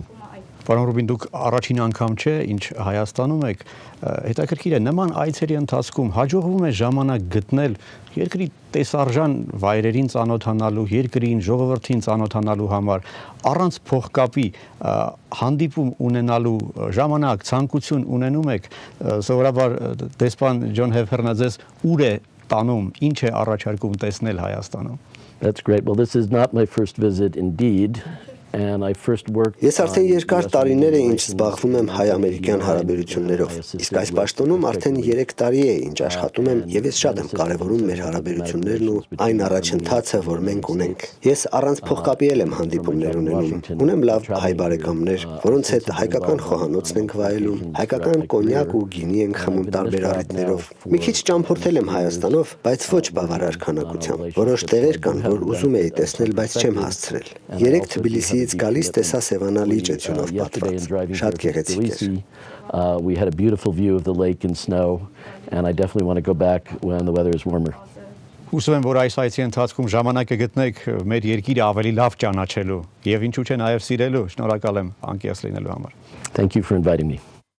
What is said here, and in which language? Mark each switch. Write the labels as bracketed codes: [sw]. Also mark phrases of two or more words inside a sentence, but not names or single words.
[hy] Պարոն Ռուբին, դուք առաջին անգամ չէ, ինչ Հայաստանում եք, հետաքրքիր է, նման այցերի ընթացքում հաջողվում է ժամանակ գտնել երկրի տեսարժան վայրերին ծանոթանալու, երկրին, ժողովրդին ծանոթանալու համար, առանց փողկապի հանդիպում ունենալու ժամանակ, ցանկություն ունենում եք, սովորաբար դեսպան Ջոն Հեֆերնը ձեզ ուր է տանում, ինչ է առաջարկում տեսնել Հայաստանում։ [en] That's great. Well, this is not my first visit indeed. And I first worked. [hy] Ես արդեն երկար տարիներ է ինչ զբաղվում եմ հայ-ամերիկյան հարաբերություններով։ Իսկ այս պաշտոնում արդեն 3 տարի է ինչ աշխատում եմ եւ ես շատ եմ կարեւորում մեր հարաբերություններն ու այն առաջընթացը, որ մենք ունենք։ Ես առանց փողկապի եմ հանդիպումներ ունենում։ Ունեմ լավ հայ բարեկամներ, որոնց հետ հայկական խոհանոցն ենք վայելում, հայկական կոնյակ ու գինի ենք խմում տարբեր առիթներով։ Մի քիչ ճամփորդել եմ Հայաստանով, բայց ոչ բավարար քանակությամբ։ Որոշ տեղեր կան, որ ուզում էի տեսնել, բայց չեմ հասցրել։ 3 Թբիլիսի գալիս տեսա Սևանալի ճեցյունով պատված, շատ գեղեցիկ էր։ [en] We had a beautiful view of the lake and snow, and I definitely want to go back when the weather is warmer. [hy] Հուսով եմ, որ այս այցի ընթացքում ժամանակ կգտնեք մեր երկիրը ավելի լավ ճանաչելու եւ ինչու՞ չէ նաեւ սիրելու։ Շնորհակալ եմ անկեղծ լինելու համար։ [en] Thank you for inviting me.